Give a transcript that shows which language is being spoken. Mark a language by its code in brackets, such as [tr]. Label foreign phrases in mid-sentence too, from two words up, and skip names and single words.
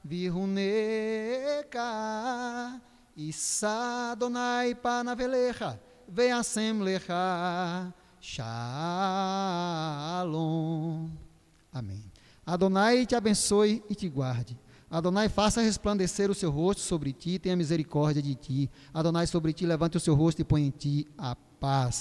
[he] ויחנך, ישא אדוני פניו לך וישם לך שלום. [pt] Amém. Adonai te abençoe e te guarde. Adonai faça resplandecer o seu rosto sobre ti, tenha misericórdia de ti. Adonai sobre ti levante o seu rosto e põe em ti a paz.